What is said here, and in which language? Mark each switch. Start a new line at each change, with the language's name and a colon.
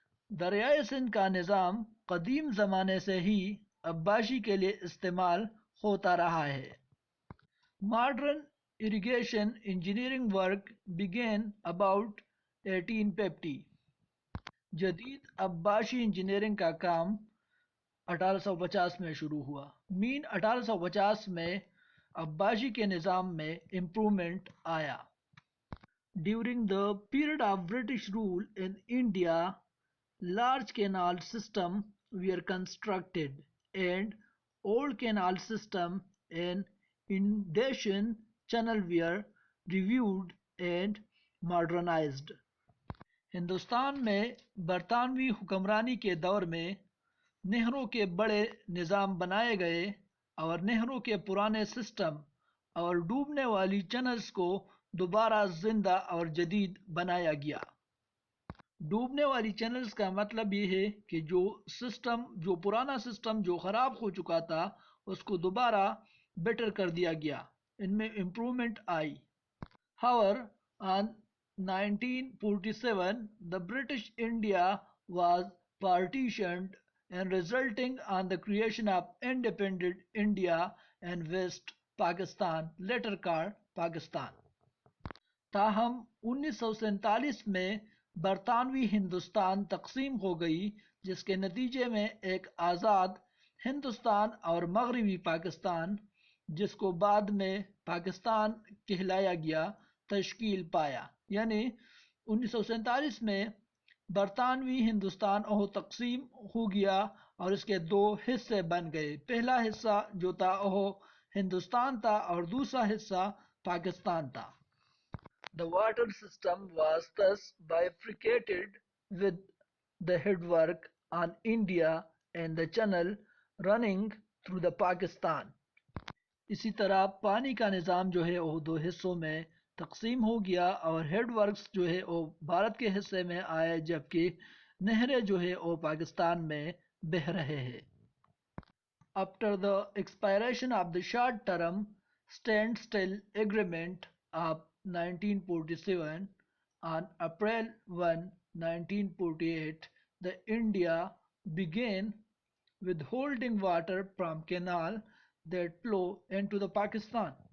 Urdu: دریائے سندھ کا نظام قدیم زمانے سے ہی اباشی کے لیے استعمال ہوتا رہا ہے.
English: Modern irrigation engineering work began about 1850.
Urdu: جدید اباشی انجینئرنگ کا کام 1850 میں شروع ہوا. مین 1850 میں اباشی کے نظام میں امپرومنٹ آیا.
English: During the period of British rule in India, large canal systems were constructed and old canal systems and inundation channels were reviewed and modernized.
Urdu: Hindustan میں برطانوی حکمرانی کے دور میں نہروں کے بڑے نظام بنائے گئے اور نہروں کے پرانے سسٹم اور ڈوبنے والی چینلز کو دوبارہ زندہ اور جدید بنایا گیا. ڈوبنے والی چینلز کا مطلب یہ ہے کہ جو پرانا سسٹم جو خراب ہو چکا تھا اس کو دوبارہ بیٹر کر دیا گیا، ان میں improvement I.
English: However, on 1947 the British India was partitioned and resulting on the creation of independent India and West Pakistan, later called Pakistan.
Urdu: تاہم 1947 میں برطانوی ہندوستان تقسیم ہو گئی جس کے نتیجے میں ایک آزاد ہندوستان اور مغربی پاکستان، جس کو بعد میں پاکستان کہلایا گیا، تشکیل پایا. یعنی 1947 میں برطانوی ہندوستان تقسیم ہو گیا اور اس کے دو حصے بن گئے. پہلا حصہ جو تھا وہ ہندوستان تھا اور دوسرا حصہ پاکستان تھا.
English: The water system was thus bifurcated with the headwork on India and the channel running through the Pakistan.
Urdu: اسی طرح پانی کا نظام جو ہے وہ دو حصوں میں تقسیم ہو گیا اور ہیڈ ورکس جو ہے وہ بھارت کے حصے میں آئے جبکہ نہریں جو ہے وہ پاکستان میں بہہ رہے ہیں.
English: After the expiration of the short-term standstill agreement of 1947, on April 1, 1948, the India began withholding water from canal that flow into the Pakistan.